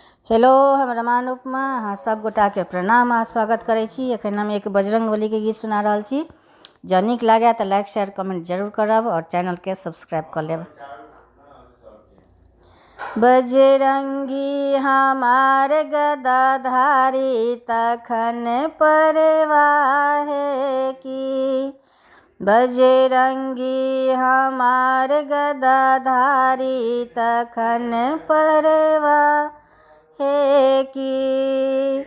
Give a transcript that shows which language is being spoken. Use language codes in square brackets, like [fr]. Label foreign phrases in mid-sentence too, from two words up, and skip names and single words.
[mai] हेलो, हम रमान उपमा अहाँ सब गोटा के प्रणाम आ स्वागत करै छी। एखन हम एक बजरंगबली के गीत सुना रहल छी। जँ नीक लागे तऽ [en] like share comment [mai] जरूर करब और चैनल के सब्सक्राइब कर लेब। बजरंगी हमार गदाधारी तखन परवाहे की। बजरंगी हमार गदाधारी तखन परवाहे की।